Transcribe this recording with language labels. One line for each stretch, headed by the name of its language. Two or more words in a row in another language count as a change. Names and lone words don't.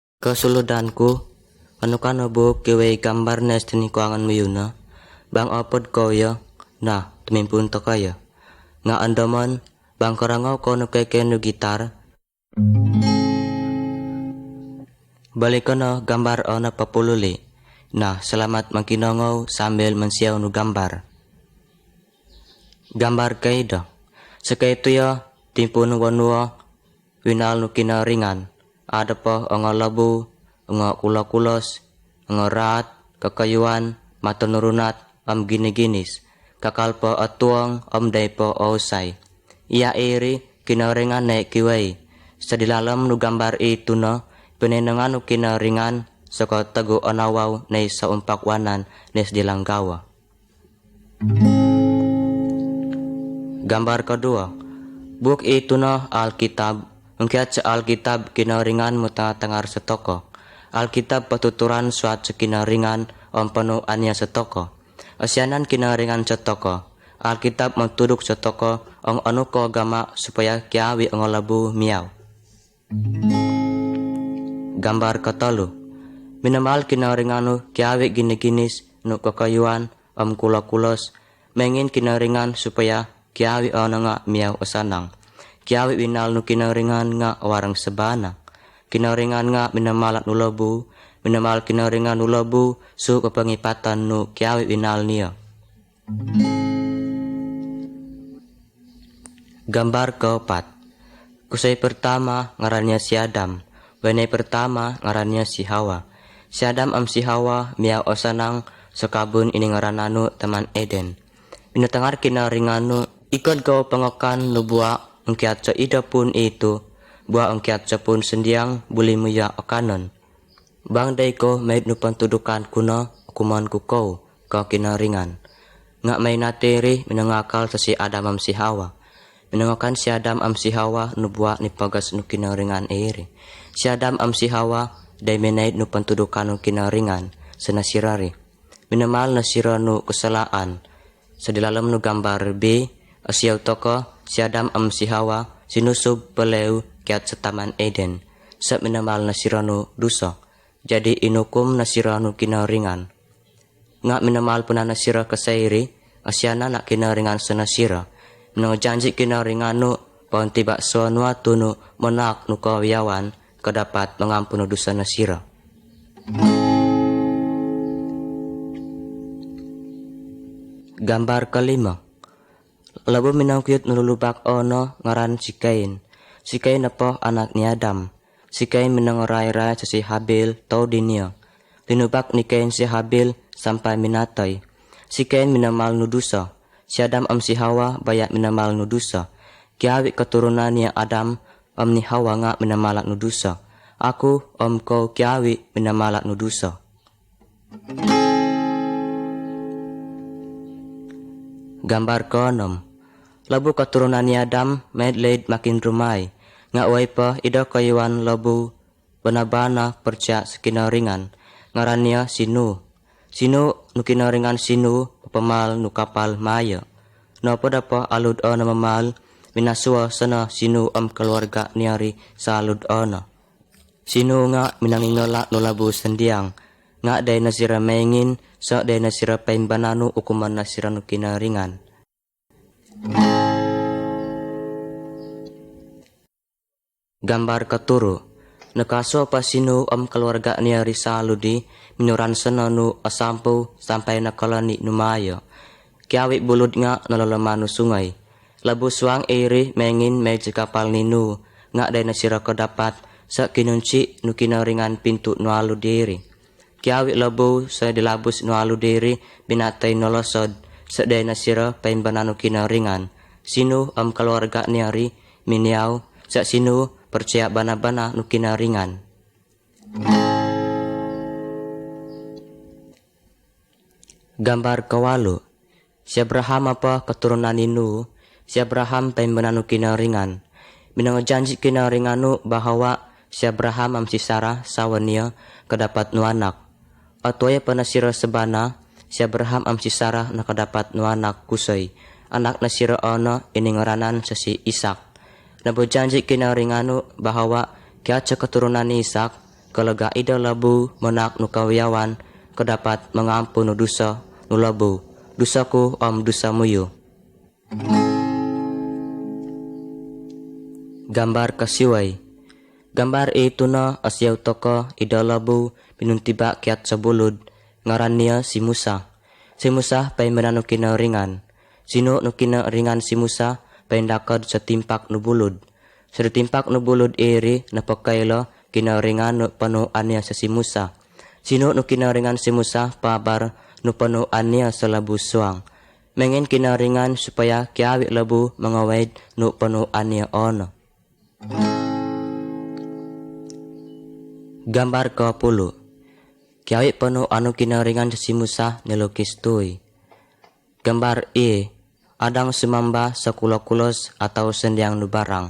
Timugon Murut: Kesuludanku, anukano bu kewe gambar nes tini kuangan muyuna, bang opod koyo, nah tumimpun to kaya. Nga andaman, bang korangau kono keke nu gitar. Balikono gambar ona papululi, nah selamat makinongau sambil mensiaw nu gambar. Gambar kaido, sekaitu ya timpun wanua, winal nu kinaringan. Ada po ongo labu, ongo kulos, ongo rat, kakayuan, matonurunat, gini-ginis, kakal po atuang, day po osay. Ia iri, kinaringan na kiway. Sa dilalam nu gambar itu no, pinenangan nu kinaringan, saka tago anawaw na sa umpakwanan nes dilanggawa.
Malay: Gambar kedua,
Timugon Murut: buk itu no Alkitab. Mungkiat sa Alkitab kinaringan mo tangar sa toko. Alkitab patuturan suat sa kinaringan penuhan niya sa toko. Asyanan kinaringan sa toko. Alkitab magtudok sa toko ang ano ko agama supaya kiawi ang labu miyaw. Gambar katalo. Minamahal kinaringan no kiawi giniginis no kakayuan kulakulos. Mengin kinaringan supaya kiawi ang nga miyaw asanang. Kiawi winal nu kinaringan nga warang sabana. Kinaringan nga minamalat nu labu, minamal kinaringan nu labu su kapangipatan nu kiawi winal niya.
Malay: Gambar keempat.
Timugon Murut: Kusay
Malay: pertama ngarannya
Timugon Murut: si Adam, wanay
Malay: pertama ngarannya
Timugon Murut: si Hawa. Si Adam si Hawa miyaw osanang sakabun ini ngaranano taman Eden. Pinatangar kinaringan nu ikod kau pangakan nu buak. Angkiat sa ida pun itu, buah angkiat sa pun sendiang buli muya akanon. Bang day ko may nupantudukan kuno, kuman kukaw, ka kinaringan. Nga may natiri, minangakal sa si Adam si Hawa. Minangakan si Adam si Hawa, nubuwa ni pagas nu kinaringan eri. Si Adam si Hawa, day minay nupantudukan nu kinaringan, sa nasirari. Minamal nasira nu kesalaan, sa dilalam nu gambar B, asyaw toko, si Adam si Hawa sinusub pelew kiat sa taman Eden sa minamal na sirano dusa. Jadi inukum na sirano kinaringan. Nga minamal po na nasira kasayri asyana na kinaringan sa nasira. Nang janji kinaringan no pauntiba so nuatu no manak no kawiyawan kadapat mangampun no dusa nasira.
Malay: Gambar kelima.
Timugon Murut: Labu minangkuyot nululubak ono ngaran si Cain. Si Cain na po anak ni Adam. Si Cain minangoray-ray sa si Habil tao din niya. Linubak ni Cain si Habil sampai minatay. Si Cain minamal nudusa. Si Adam si Hawa bayat minamal nudusa. Kiawi keturunan niya Adam ni Hawa nga minamalak nudusa. Aku ko kiawi minamalak nudusa.
Malay: Gambar ke-6.
Timugon Murut: Labu keturunan ni Adam medled makin rumai. Nga way pa ida kayuan labu banabana percaya sekinaringan. Ngaran niya Sinu. Sinu nu kinaringan Sinu pamal nu kapal maya. No pada pa alud na mamal minaswa sana Sinu keluarga niyari sa alud na. Sinu nga minangingola no labu sendiang. Nga day nasira mengin sa day nasira paimbananu ukuman nasira nu kinaringan. Gambar katuro. Nakaso pa Sinu keluarga niya risaludi minuran sana nu asampu sampai nakalani numayo. Kiawi bulud nga nalalamano sungay. Labu suang iri mengin may kapal ninu nga day nasira dapat sa kinunci nu kinaringan pintu nu aludiri. Kiawi labu sa dilabus nu aludiri binatay nolosod sa day nasira paimbananu kinaringan. Sinu keluarga niyari miniaw sa Sinu percaya bana-bana nu kinaringan. Gambar kawalo. Si Abraham apa keturunan ninu, si Abraham paimbananu kinaringan. Minangajanji kinaringan nu bahwa si Abraham si Sarah sawan niya kadapat nu anak. Atoya panasira sebana, si Abraham si Sarah nakadapat nu anak kusay. Anak nasira ono iningaranan sa si Isak. Nabojanji kinaringano bahwa kaya sa keturunan ni Isak Kalaga ida labu menak nu kawiyawan kedapat mengampun nu dosa nu labu. Dosaku dosa muyu. Gambar kasiway. Gambar itu na asyaw toko ida labu pinuntiba kiat sabulud ngaran niya si Musa. Si Musa pay menanu kinaringan. Sino nu kinaringan si Musa pay ndakad sa timpak nu bulud. Sa timpak nu bulud iri napakayla kinaringan nu panuan niya sa si Musa. Sino nu kinaringan si Musa pabar nu panuan niya sa labu suang. Mengen kinaringan supaya kiawi labu mangawid nu panuan niya ono.
Malay: Gambar ke-10.
Timugon Murut: Kiawi penuh anu kinaringan si Musa nilukis tuy. Gambar E. Adang sumamba sa kulos atau sendiang nu barang.